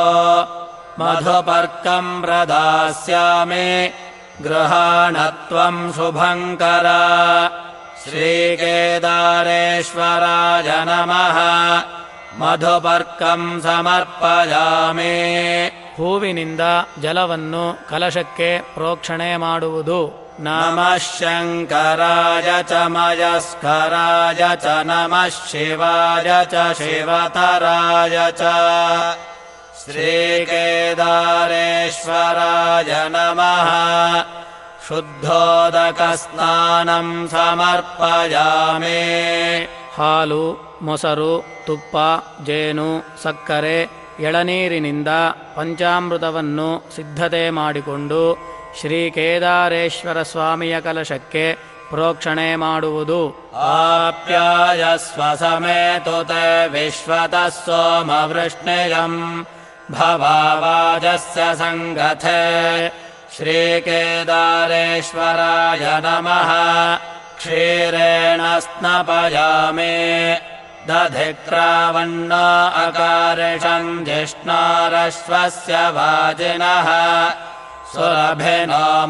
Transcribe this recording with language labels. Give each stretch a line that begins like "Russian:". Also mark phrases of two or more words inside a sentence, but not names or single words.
Sanskrit: ಮಧುಪರ್ಕಂ ಪ್ರದಾಸ್ಯಾಮಿ ಗೃಹಾಣತ್ವಂ ಶುಭಂಕರ. ಶ್ರೀಕೇದಾರೇಶ್ವರಾಯ ನಮಃ. ಮಧುಪರ್ಕಂ ಸಮರ್ಪಯಾಮಿ.
Kannada: ಹೂವಿನಿಂದ ಜಲವನ್ನು ಕಲಶಕ್ಕೆ ಪ್ರೋಕ್ಷಣೆ ಮಾಡುವುದು.
Sanskrit: नमः शङ्कराय च मयस्कराय च नमः शिवाय च शिवतराय च श्रीकेदारेश्वराय नमः शुद्धोदकस्नानं समर्पयामि
Kannada: ಹಾಲು, ಮೊಸರು, ತುಪ್ಪ, ಜೇನು, ಸಕ್ಕರೆ, ಎಳನೀರಿನಿಂದ ಪಂಚಾಮೃತವನ್ನು ಸಿದ್ಧತೆ ಮಾಡಿಕೊಂಡು ಶ್ರೀ ಕೇದಾರೇಶ್ವರ ಸ್ವಾಮಿಯ ಕಲಶಕ್ಕೆ ಪ್ರೋಕ್ಷಣೆ ಮಾಡುವುದು.
Sanskrit: ಆಪ್ಯಾಯಸ್ವ ಸಮೇತುತೆ ವಿಶ್ವತಃ ಸೋಮವೃಷ್ಣಿಯಂ ಭವಾವಾಜಸ್ಯ ಸಂಗಥೆ ಶ್ರೀಕೇದಾರೇಶ್ವರಾಯ ನಮಃ ಕ್ಷೀರೇಣ ಸ್ನಪಯಾಮಿ ದಧಿಕ್ರಾವಣ್ಣ ಅಕಾರಿಷಂ ಜಿಷ್ಣಾರಶ್ವಸ್ಯ ವಾಜಿನಃ ಸುರಭಿನೋ